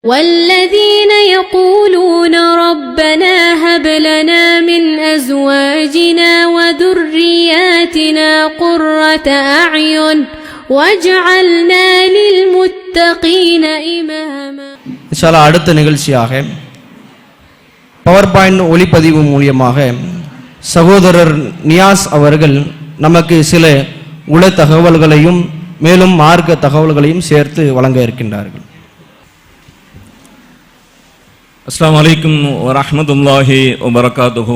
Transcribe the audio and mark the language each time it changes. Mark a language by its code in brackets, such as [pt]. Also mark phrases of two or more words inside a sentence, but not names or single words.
[ar] والذين يقولون ربنا هب لنا من أزواجنا وذرياتنا قرة أعين واجعلنا للمتقين إماما. [ta] இன்ஷால்லா அடுத்த நிகழ்ச்சியாக பவர் பாயிண்ட் ஒளிப்பதிவு மூலியமாக சகோதரர் நியாஸ் அவர்கள் நமக்கு சில உள தகவல்களையும் மேலும் மார்க்க தகவல்களையும் சேர்த்து வழங்க இருக்கின்றார்கள். [ar] السلام عليكم ورحمة الله وبركاته.